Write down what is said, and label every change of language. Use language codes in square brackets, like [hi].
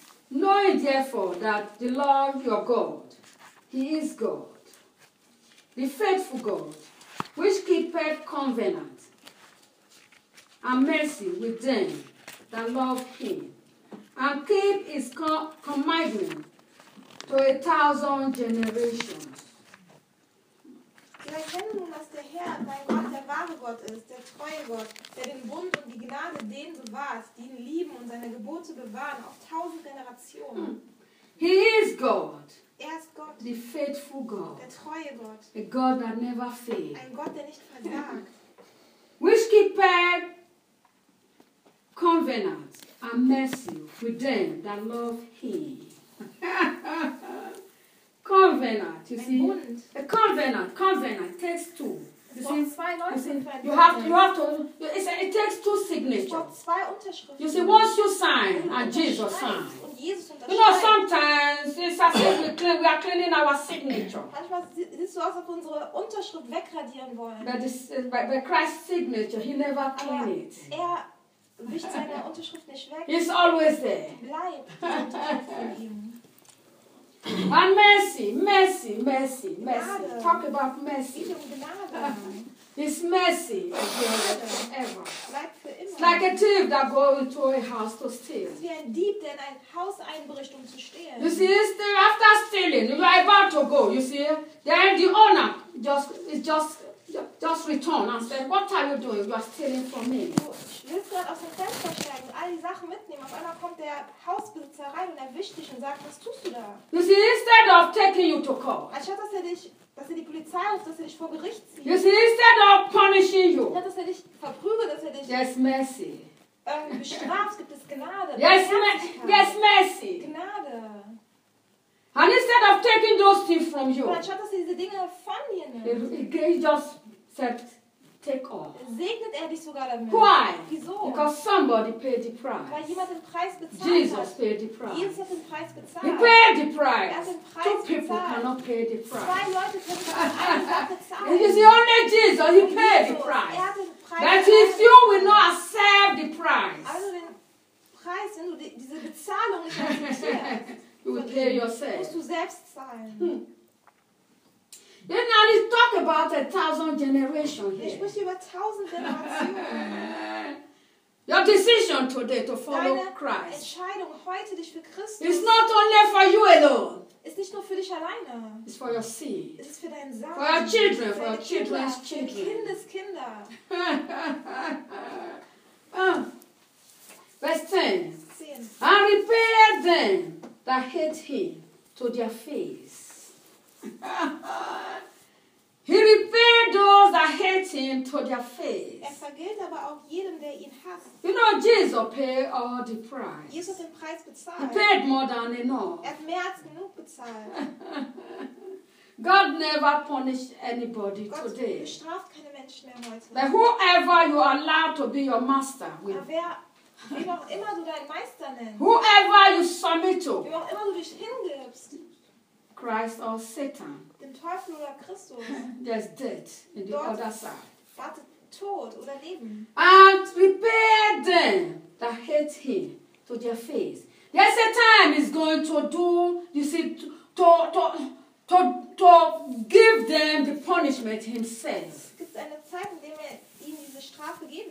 [en] Know therefore that the Lord your God, he is God, the faithful God, which keepeth covenant and mercy with them that love him, and keep his commandment to a thousand generations. [de] Wir erkennen nun, dass der Herr, dein Gott, der wahre Gott ist, der treue Gott, der den Bund und die Gnade denen bewahrt, die ihn lieben und seine Gebote bewahren, auf tausend Generationen. [en] He is God. [de] Er ist Gott. [en] The faithful God. [de] Der treue Gott. [en] A God that never fails. [de] Ein Gott, der nicht versagt. [en] Which keepeth covenant and mercy with them that love him. Covenant, you see. [de] Bund. [en] A covenant, takes two. You see, [de] zwei Leute, [en] you have to, it takes two signatures. [de] Zwei Unterschriften. [en] You see, once you sign, and Jesus signs. Jesus, you know, sometimes it's as if we are cleaning our signature. [de] Manchmal ist so, als ob unsere Unterschrift wegradieren wollen. [en] But, this, but Christ's signature, he never cleaned it. [de] Er wischt seine Unterschrift nicht weg. [en] He's always there. [de] Bleibt die Unterschrift von ihm. [en] And mercy, mercy, mercy, mercy. [de] Gnade. [en] Talk about mercy. His mercy is forever. [de] Bleibt für immer. [en] It's like a thief that goes into a house to steal. [de] Wie ein Dieb, der in ein Haus einbricht, zu stehlen. [en] You see, still, after stealing, you are about to go, you see. Then the owner just return and say, what are you doing? You are stealing from me. [de] Willst du gerade aus dem Fenster steigen und all die Sachen mitnehmen? Auf einmal kommt der Hausbesitzer rein und erwischt dich und sagt, was tust du da? [en] You see, instead of taking you to court. [de] Anstatt dass er dich, dass er die Polizei ruft, dass er dich vor Gericht zieht. [en] You see, instead of punishing you. [de] Anstatt dass er dich verprügelt, dass er dich. [en] Yes, mercy. [de] Bestraft, gibt es Gnade. [en] Yes, yes, mercy. [de] Gnade. [en] And instead of taking those things from you. [de] Anstatt dass er diese Dinge von dir nimmt. [en] He just said. Take off. [de] Segnet er dich sogar damit? [en] Why? [de] Wieso? [en] Because somebody paid the price. [de] Weil jemand den Preis bezahlt Jesus hat. [en] Paid the price. [de] Jesus hat den Preis bezahlt. [en] He paid the price. [de] Er hat den Preis [en] Two people [de] bezahlt. [en] Cannot pay the price. [de] Zwei Leute können den Preis bezahlen. [en] It is the only Jesus. He paid the price. [de] Er hat den Preis [en] That [de] bezahlt. [en] If you will not accept the price. [de] Also den Preis, wenn du diese Bezahlung nicht akzeptierst, [en] you will pay yourself. [de] Musst du selbst zahlen. [en] Then now he talk about a thousand generation here. [de] Ich spreche über tausend Generationen. [en] Your decision today to follow [de] Deine [en] Christ. [de] Entscheidung heute dich für Christus. [en] It's not only for you alone. [de] Ist nicht nur für dich alleine. [en] It's for your seed. [de] Es ist für deinen Samen. [en] For your children, for your children's children. [de] Für Kindeskinder. [en] Verse 10. [de] 10. [en] And repair them that hate him to their face. He repaired those that hates him to their face. [de] Er vergilt aber auch jedem, der ihn hasst. [en] You know, Jesus paid all the price. [de] Jesus den Preis bezahlt. [en] He paid more than enough. [de] Er hat mehr als genug bezahlt. [en] God never punished anybody [de] Gott [en] today. [de] Gott bestraft keine Menschen mehr heute. [en] But whoever you allow to be your master will. [de] Wie auch immer du deinen Meister nennst. [en] Whoever you submit to. [de] Wie auch immer du dich hingibst. [en] Christ or Satan. [de] Dem Teufel oder Christus. [en] There's death in the other side. [de] Wartet Tod oder Leben. [en] And prepare them that hate him to their face. There's a time he's going to do, you see, to give them the punishment himself. [de] Es gibt eine Zeit, in der er ihnen diese Strafe geben